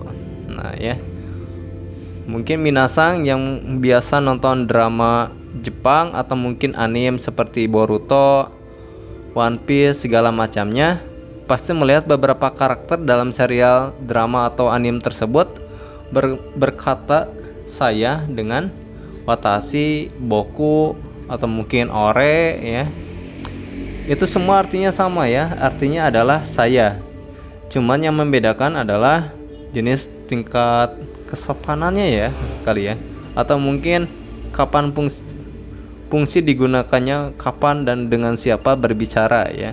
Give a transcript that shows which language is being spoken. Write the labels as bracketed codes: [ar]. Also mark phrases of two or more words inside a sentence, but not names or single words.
[id] Nah ya, mungkin minasan yang biasa nonton drama Jepang atau mungkin anime seperti Boruto, One Piece segala macamnya, pasti melihat beberapa karakter dalam serial drama atau anime tersebut berkata saya dengan [ja] 私、僕, [id] atau mungkin ore ya. Itu semua artinya sama ya, artinya adalah saya. Cuman yang membedakan adalah jenis tingkat kesopanannya ya kali ya, atau mungkin kapan fungsi digunakannya, kapan dan dengan siapa berbicara ya.